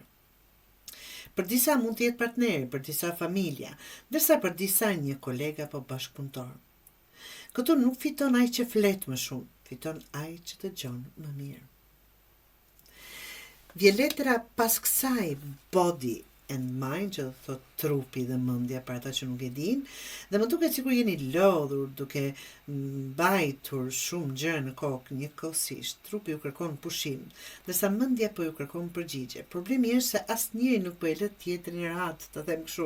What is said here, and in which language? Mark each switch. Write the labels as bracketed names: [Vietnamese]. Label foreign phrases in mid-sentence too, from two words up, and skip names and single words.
[Albanian] Për disa mund të jetë partneri, për disa familja, ndërsa për disa një kolega apo bashkëpunëtor. Këtu nuk fiton ai që flet më shumë, fiton ai që dëgjon më mirë. Vjen letra pas kësaj [English] body and mind, [Albanian] që thot trupi dhe mendja për ata që nuk e dinë, dhe më duket sikur jeni lodhur duke mbajtur shumë gjëra në kokë njëkohësisht. Trupi ju kërkon pushim, ndërsa mendja po ju kërkon përgjigje. Problemi është se asnjëri nuk po e lë tjetrin rahat, të them kështu.